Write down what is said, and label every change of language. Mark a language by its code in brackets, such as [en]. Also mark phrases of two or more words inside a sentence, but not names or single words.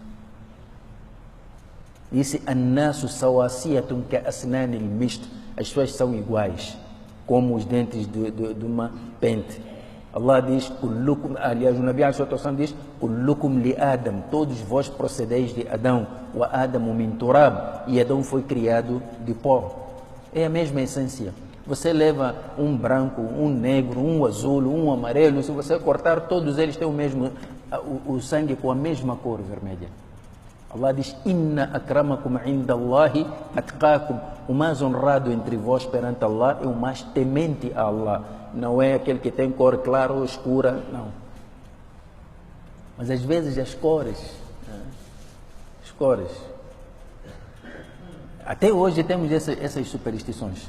[pt] Disse, [ar] الناس سواسية كأسنان المشط. [pt] As pessoas são iguais, como os dentes de uma pente. Allah diz, aliás, o Nabi diz, [ar] كلكم لآدم, [pt] todos vós procedeis de Adão, [ar] وآدم من تراب, [pt] e Adão foi criado de pó. É a mesma essência. Você leva um branco, um negro, um azul, um amarelo, se você cortar, todos eles têm o sangue com a mesma cor vermelha. Allah diz, [ar] إن أكرمكم عند الله أتقاكم. [pt] O mais honrado entre vós perante Allah é o mais temente a Allah. Não é aquele que tem cor clara ou escura, não. Mas às vezes as cores, até hoje temos essas superstições.